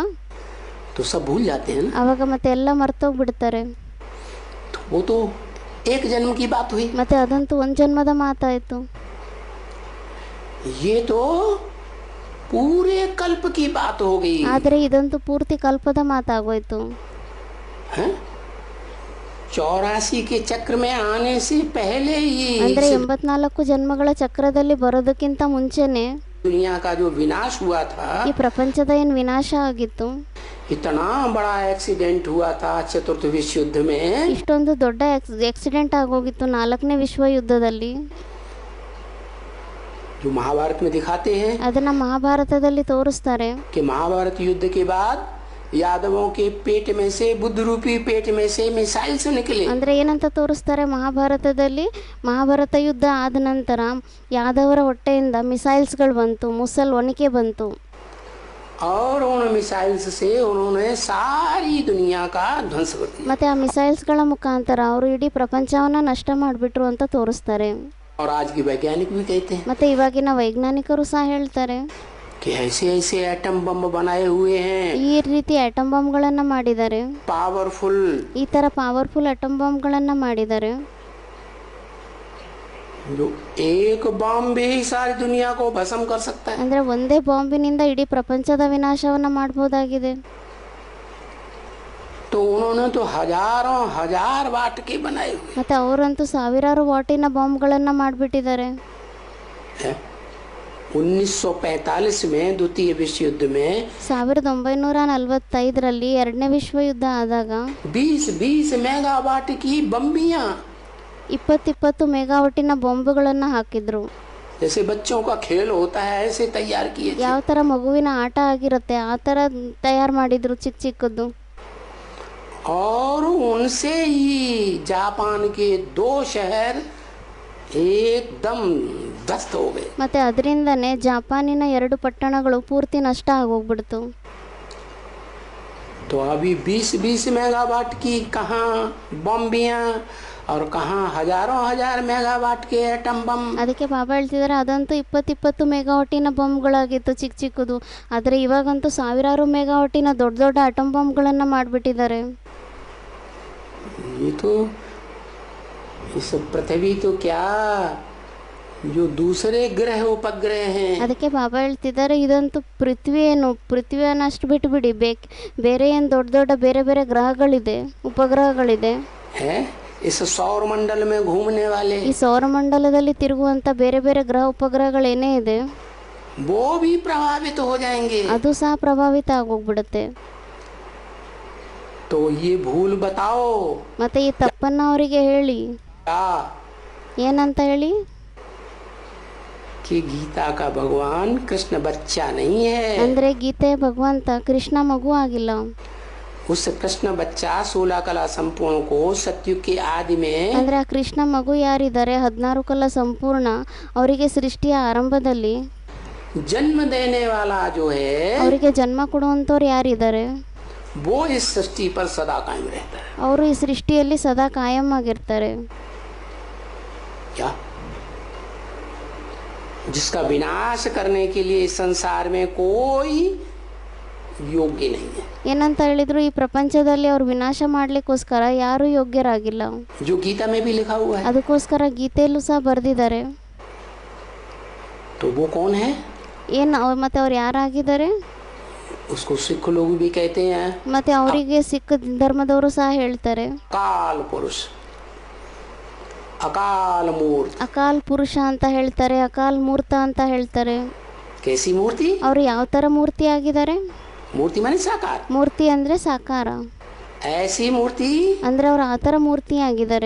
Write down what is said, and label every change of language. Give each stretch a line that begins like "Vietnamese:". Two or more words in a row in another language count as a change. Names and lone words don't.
Hindi: तो सब भूल जाते हैं ना।
Kannada: ಅವಾಗ ಮತ್ತೆ ಎಲ್ಲ ಮರ್ತೋಗ್ಬಿಡ್ತಾರೆ.
Hindi: तो वो तो एक जन्म की बात हुई।
Kannada: ಮತ್ತೆ ಅದಂತೂ ಒಂದು ಜನ್ಮದ ಮಾತಾಯಿತು.
Hindi: ये तो पूरे कल्प की बात हो गई।
Kannada: ಆದರೆ ಇದಂತೂ ಪೂರ್ತಿ ಕಲ್ಪದ ಮಾತಾಗೋಯ್ತು.
Hindi: हैं? 84 के चक्र में आने से पहले ही
Kannada: ಅಂದ್ರೆ 84 ಜನ್ಮಗಳ ಚಕ್ರದಲ್ಲಿ ಬರೋದಕ್ಕಿಂತ ಮುಂಚೆನೆ
Hindi: दुनिया का जो विनाश हुआ था,
Kannada: ಈ ಪ್ರಪಂಚದ ಏನು ವಿನಾಶ ಆಗಿತ್ತು,
Hindi: इतना बड़ा एक्सीडेंट हुआ था चतुर्थ विश्व युद्ध में।
Kannada: ಇಷ್ಟೊಂದು ದೊಡ್ಡ ಆಕ್ಸಿಡೆಂಟ್ ಆಗೋಗಿತ್ತು 4ನೇ ವಿಶ್ವ ಯುದ್ಧದಲ್ಲಿ.
Hindi: जो महाभारत में दिखाते हैं
Kannada: ಅದನ್ನ ಮಹಾಭಾರತದಲ್ಲಿ ತೋರಿಸ್ತಾರೆ.
Hindi: कि महाभारत युद्ध के बाद यादवों के पेट में से, बुद्ध रूपी पेट में से मिसाइल्स निकले।
Kannada: ಅಂದ್ರೆ ಏನಂತ तोरिಸ್ತಾರೆ ಮಹಾಭಾರತದಲ್ಲಿ, ಮಹಾಭಾರತ ಯುದ್ಧ ಆದ ನಂತರ ಯಾದವರ ಹೊಟ್ಟೆಯಿಂದ ಮಿಸೈಲ್ಸ್ಗಳು ಬಂತು, ಮುಸಲ್ ಒನಕೆ ಬಂತು.
Hindi: और उन मिसाइल्स से उन्होंने सारी दुनिया का ध्वंस कर दिया।
Kannada: ಮತ್ತೆ ಆ ಮಿಸೈಲ್ಸ್ಗಳ ಮುಖಾಂತರ ಅವರು ಇಡೀ ಪ್ರಪಂಚವನ್ನ ನಷ್ಟ ಮಾಡಿಬಿಟ್ರು ಅಂತ ತೋರಿಸ್ತಾರೆ.
Hindi: और आज की वैज्ञानिक भी कहते हैं
Kannada: ಮತ್ತೆ ಇವಾಗಿನ ವೈಜ್ಞಾನಿಕರು ಸಹ ಹೇಳ್ತಾರೆ
Hindi: कि ऐसे ऐसे
English: atom bomb
Hindi: बनाए हुए हैं,
Kannada: ಈ ರೀತಿ ಆಟಮ್ ಬಾಂಬ್ಗಳನ್ನ ಮಾಡಿದ್ದಾರೆ,
Hindi: पावरफुल,
Kannada: ಈ ತರ ಪವರ್ಫುಲ್ ಆಟಮ್ ಬಾಂಬ್ಗಳನ್ನ ಮಾಡಿದ್ದಾರೆ.
Hindi: जो एक बम भी सारी दुनिया को भस्म कर सकता है।
Kannada: ಅಂದ್ರೆ ಒಂದೇ ಬಾಂಬಿನಿಂದ ಇಡೀ ಪ್ರಪಂಚದ ವಿನಾಶವನ್ನ ಮಾಡಬಹುದಾಗಿದೆ.
Hindi: तो उन्होंने तो हजारों हजार वाट के बनाए हुए
Kannada: ಮತ್ತೆ ಅವರಂತೂ ಸಾವಿರಾರು ವಾಟಿನ ಬಾಂಬ್ಗಳನ್ನ ಮಾಡಿಬಿಟ್ಟಿದ್ದಾರೆ.
Hindi: हैं। 1945 में द्वितीय विश्व युद्ध में
Kannada: 1945ರಲ್ಲಿ ಎರಡನೇ ವಿಶ್ವಯುದ್ಧ ಆದಾಗ
Hindi: 20 मेगावाट की बम्बियां
Kannada: 20 ಮೆಗಾವಾಟಿನ ಬಾಂಬುಗಳನ್ನು ಹಾಕಿದ್ರು.
Hindi: जैसे बच्चों का खेल होता है ऐसे तैयार किए थे.
Kannada: ಯಾವ ಥರ ಮಗುವಿನ ಆಟ ಆಗಿರುತ್ತೆ ಆ ಥರ ತಯಾರು ಮಾಡಿದ್ರು ಚಿಕ್ಕ ಚಿಕ್ಕದ್ದು.
Hindi: और उनसे ही जापान के 2 शहर एकदम ध्वस्त हो गए.
Kannada: ಮತ್ತೆ ಅದರಿಂದನೇ ಜಾಪಾನಿನ 2 ಪಟ್ಟಣಗಳು ಪೂರ್ತಿ ನಷ್ಟ ಆಗೋಗ್ಬಿಡ್ತು.
Hindi: तो अभी 20 मेगावाट की कहाँ बम्बियां और कहाँ हजारों हजार मेगावाट के
English: atom bomb.
Kannada: ಅದಕ್ಕೆ ಬಾಬಾ ಹೇಳ್ತಿದ್ದಾರೆ ಅದಂತೂ 20 ಮೆಗಾವಾಟಿನ ಬಾಂಬ್ಗಳಾಗಿತ್ತು ಚಿಕ್ಕ ಚಿಕ್ಕದು. ಆದರೆ ಇವಾಗಂತೂ ಸಾವಿರಾರು ಮೆಗಾವಾಟಿನ ದೊಡ್ಡ ದೊಡ್ಡ ಅಟಮ್ ಬಾಂಬ್ಗಳನ್ನು ಮಾಡಿಬಿಟ್ಟಿದ್ದಾರೆ.
Hindi: ये तो इस पृथ्वी तो क्या जो दूसरे ग्रह उपग्रह हैं.
Kannada: ಅದಕ್ಕೆ ಬಾಬಾ ಹೇಳ್ತಿದ್ದಾರೆ ಇದಂತೂ ಪೃಥ್ವಿಯನ್ನು ಅಷ್ಟು ಬಿಟ್ಟುಬಿಡಿ, ಬೇರೆ ಏನು ದೊಡ್ಡ ದೊಡ್ಡ ಬೇರೆ ಬೇರೆ ಗ್ರಹಗಳಿದೆ, ಉಪಗ್ರಹಗಳಿದೆ.
Hindi: है इस सौर मंडल में घूमने वाले.
Kannada: ಈ ಸೌರಮಂಡಲದಲ್ಲಿ ತಿರುಗುವಂತ ಬೇರೆ ಬೇರೆ ಗ್ರಹ ಉಪಗ್ರಹಗಳೇನೇ ಇದೆ
Hindi: वो भी प्रभावित हो जाएंगे.
Kannada: ಅದು ಸಹ ಪ್ರಭಾವಿತ ಆಗೋಗ್ಬಿಡುತ್ತೆ.
Hindi: तो ये भूल बताओ
Kannada: ಮತ್ತೆ ಈ ತಪ್ಪನ್ನ ಅವರಿಗೆ ಹೇಳಿ.
Hindi: क्या
Kannada: ಏನಂತ ಹೇಳಿ?
Hindi: कि गीता का भगवान कृष्ण बच्चा नहीं है.
Kannada: ಅಂದ್ರೆ ಗೀತೆ ಭಗವಂತ ಕೃಷ್ಣ ಮಗು ಆಗಿಲ್ಲ.
Hindi: उस कृष्ण बच्चा 16 कला संपूर्ण को सत्युग के आदि में
Kannada: ಅಂದ್ರೆ ಆ ಕೃಷ್ಣ ಮಗು ಯಾರಿದ್ದಾರೆ 16 ಕಲಾ ಸಂಪೂರ್ಣ ಅವರಿಗೆ ಸೃಷ್ಟಿಯ ಆರಂಭದಲ್ಲಿ
Hindi: जन्म देने वाला जो है
Kannada: ಅವರಿಗೆ ಜನ್ಮ ಕೊಡುವಂತವ್ರು ಯಾರಿದ್ದಾರೆ
Hindi: वो इस सृष्टि पर सदा कायम रहता है.
Kannada: ಅವರು ಈ ಸೃಷ್ಟಿಯಲ್ಲಿ ಸದಾ ಕಾಯಂ ಆಗಿರ್ತಾರೆ.
Hindi: क्या जिसका विनाश करने के लिए इस संसार में कोई योग्य नहीं है.
Kannada: ಏನಂತ ಹೇಳಿದ್ರು ಈ ಪ್ರಪಂಚದಲ್ಲಿ ಅವ್ರು ವಿನಾಶ ಮಾಡ್ಲಿಕ್ಕೋಸ್ಕರ ಯಾರು ಯೋಗ್ಯರಾಗಿಲ್ಲ.
Hindi: जो गीता में भी लिखा हुआ है.
Kannada: ಅದಕ್ಕೋಸ್ಕರ ಗೀತೆಯಲ್ಲೂ ಸಹ ಬರೆದಿದ್ದಾರೆ.
Hindi: तो वो कौन है?
Kannada: ಮತ್ತೆ ಅವ್ರು ಯಾರಾಗಿದ್ದಾರೆ?
Hindi: उसको सिख लोग भी कहते हैं.
Kannada: ಮತ್ತೆ ಅವರಿಗೆ ಸಿಖ್ ಧರ್ಮದವರು ಸಹ ಹೇಳ್ತಾರೆ
Hindi: काल पुरुष, अकाल मूर्त.
Kannada: ಅಕಾಲ್ ಪುರುಷ ಅಂತ ಹೇಳ್ತಾರೆ, ಅಕಾಲ್ ಮೂರ್ತ ಅಂತ ಹೇಳ್ತಾರೆ.
Hindi: कैसी मूर्ति?
Kannada: ಅವರು ಯಾವ ತರ ಮೂರ್ತಿ ಆಗಿದ್ದಾರೆ?
Hindi: मूर्ति माने साकार.
Kannada: ಮೂರ್ತಿ ಅಂದ್ರೆ ಸಾಕಾರ.
Hindi: ऐसी मूर्ति
Kannada: ಅಂದ್ರೆ ಅವ್ರು ಆ ಥರ ಮೂರ್ತಿ ಆಗಿದ್ದಾರೆ